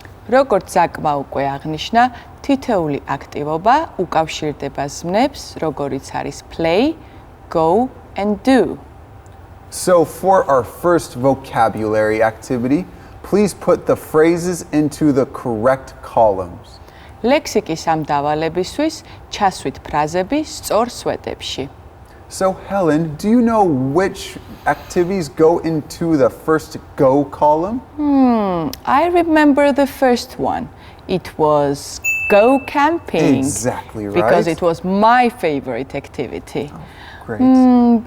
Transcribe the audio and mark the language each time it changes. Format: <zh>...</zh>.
<ka>როგორც ზაკმა უკვე აღნიშნა, თითოეული აქტივობა უკავშირდება ზმნებს, როგორიც არის</ka> <en>play, go and do. So for our first vocabulary activity, please put the phrases into the correct columns.</en> <ka>ლექსიკის ამ დავალებისთვის ჩასვით ფრაზები სწორ სვეტებში.</ka> <en>So Helen, do you know which activities go into the first go column? I remember the first one. It was go camping. Exactly right. Because it was my favorite activity. Great.</en>